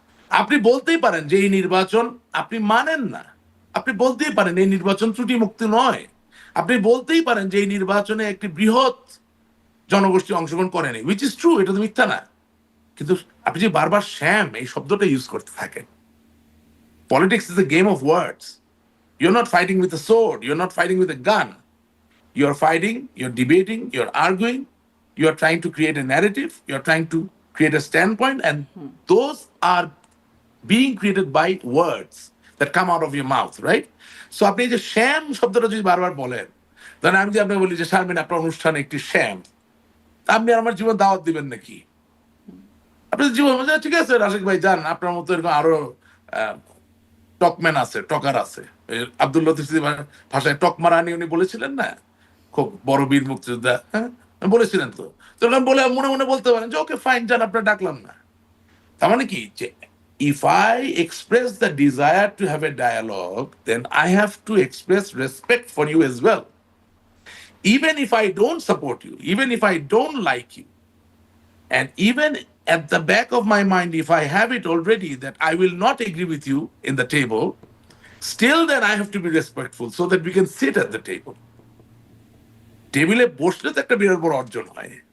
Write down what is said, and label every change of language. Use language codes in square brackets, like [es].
[bn] আপনি বলতেই পারেন যে এই নির্বাচন আপনি মানেন না, আপনি বলতেই পারেন এই নির্বাচন ত্রুটি মুক্ত নয়, আপনি বলতেই পারেন যে এই নির্বাচনে একটি বৃহৎ জনগোষ্ঠী অংশগ্রহণ করেনি, [en] which is true, [bn] এটা তো মিথ্যা না। কিন্তু আপনি যে বারবার শ্যাম এই শব্দটা ইউজ করতে থাকেন, [en] Politics is a game of words. You're not fighting with a sword. You're not fighting with a gun. You're fighting, you're debating, you're arguing, you're trying to create a narrative, you're trying to create a standpoint, and those are being created by words that come out of your mouth, right? [bn] So আপনি যে শ্যাম শব্দটা যদি বারবার বলেন, ধরেন আমি যদি আপনাকে বলি যে শারমিন আপনার অনুষ্ঠান একটি শ্যাম, তা আপনি আমার জীবন দাওয়াত দিবেন নাকি? আপনি জীবন ঠিক আছে রাশিক ভাই যান, আপনার মতো এরকম আরো টকম্যান আছে, টকার আছে। আব্দুল লতিফ ভাষায় টকমারানি উনি বলেছিলেন না, খুব বড় বীর মুক্তিযোদ্ধা, হ্যাঁ বলেছিলেন। তো তখন বলে মনে মনে বলতে পারেন যে ওকে ফাইন, যান, আপনার ডাকলাম না। তার মানে কি, যে [en] if I express the desire to have a dialogue, then I have to express respect for you as well. Even if I don't support you, even if I don't like you, and even at the back of my mind, if I have it already that I will not agree with you in the table, still then I have to be respectful so that we can sit at the table. [bn] টেবিলে বসলে তো একটা বিরাট বড় অর্জন হয়।